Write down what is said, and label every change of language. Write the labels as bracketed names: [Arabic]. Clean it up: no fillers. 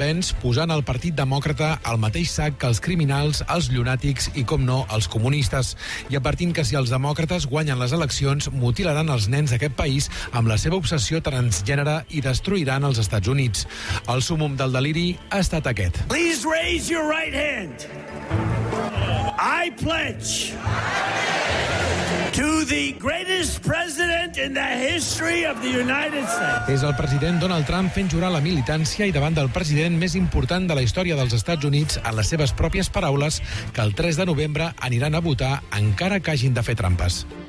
[Catalan] Vance, posant el Partit Demòcrata al mateix sac que els criminals, els llunàtics i, com no, els comunistes. I advertint que si els demòcrates guanyen les eleccions, mutilaran els nens d'aquest país amb la seva obsessió transgènere i destruiran els Estats Units. El súmum del deliri ha estat aquest. [English] Please raise your right hand. I pledge to the greatest president in the history of the United States. [Catalan] És el president Donald Trump fent jurar la militància i davant del president més important de la història dels Estats Units, en les seves pròpies paraules, que el 3 de novembre aniran a votar encara que hagin de fer trampes.